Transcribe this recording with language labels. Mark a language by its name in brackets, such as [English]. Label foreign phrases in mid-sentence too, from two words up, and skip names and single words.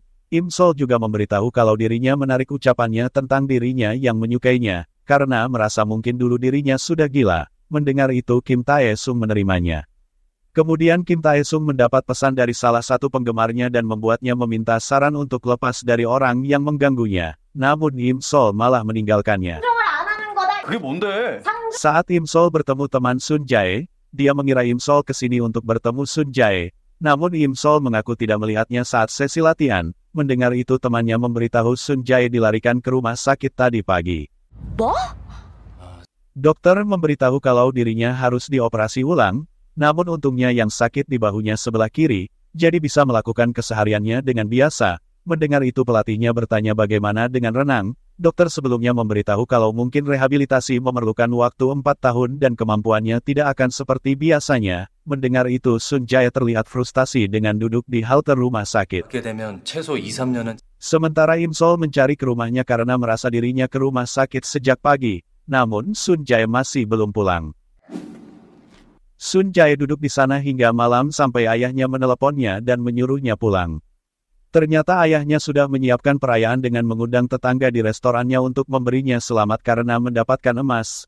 [Indonesian] Im Sol juga memberitahu kalau dirinya menarik ucapannya tentang dirinya yang menyukainya, karena merasa mungkin dulu dirinya sudah gila. Mendengar itu Kim Tae-sung menerimanya. Kemudian Kim Tae-sung mendapat pesan dari salah satu penggemarnya dan membuatnya meminta saran untuk lepas dari orang yang mengganggunya. Namun Im Sol malah meninggalkannya. [Korean] 그게 뭔데? [Indonesian] Saat Im Sol bertemu teman Sun Jae, dia mengira Im Sol kesini untuk bertemu Sun Jae. Namun Im Sol mengaku tidak melihatnya saat sesi latihan. Mendengar itu temannya memberitahu Sun Jae dilarikan ke rumah sakit tadi pagi. [Korean] 뭐? [Indonesian] Dokter memberitahu kalau dirinya harus dioperasi ulang, namun untungnya yang sakit di bahunya sebelah kiri, jadi bisa melakukan kesehariannya dengan biasa. Mendengar itu pelatihnya bertanya bagaimana dengan renang. Dokter sebelumnya memberitahu kalau mungkin rehabilitasi memerlukan waktu 4 tahun dan kemampuannya tidak akan seperti biasanya. Mendengar itu Sun Jae terlihat frustasi dengan duduk di halte rumah sakit. [Korean] 그렇게 되면 최소 2-3년은 [Indonesian] Sementara Im Sol mencari ke rumahnya karena merasa dirinya ke rumah sakit sejak pagi. Namun Sun Jae masih belum pulang. Sun Jae duduk di sana hingga malam sampai ayahnya meneleponnya dan menyuruhnya pulang. Ternyata ayahnya sudah menyiapkan perayaan dengan mengundang tetangga di restorannya untuk memberinya selamat karena mendapatkan emas.